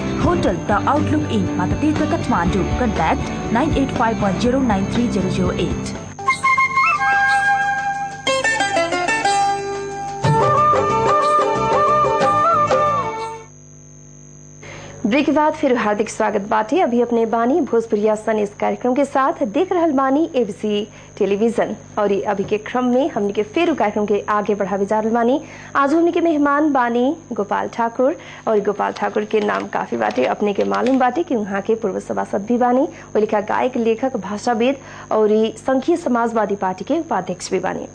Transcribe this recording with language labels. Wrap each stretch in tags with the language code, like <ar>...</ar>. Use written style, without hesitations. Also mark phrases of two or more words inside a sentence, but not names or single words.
<ne>होटल द आउटलुक इन मातातीर्थ काठमाडौँ। कन्ट्याक्ट 9851093008।</ne> <bho>ब्रेक के बाद फिर हार्दिक स्वागत बाटे। अभी अपने बानी भोजपुरिया सन इस कार्यक्रम के साथ देख रहल बानी एबीसी टेलीविजन, और अभी के क्रम में हमने के फिर कार्यक्रम के आगे बढ़ावे जा रहल बानी। आज हमने के मेहमान बानी गोपाल ठाकुर, और गोपाल ठाकुर के नाम काफी बाटे, अपने के मालूम बाटे कि वहाँ के पूर्व सभासद भी बानी, वो लिखा गायक, लेखक, भाषाविद और संघीय समाजवादी पार्टी के उपाध्यक्ष भी बानी।</bho>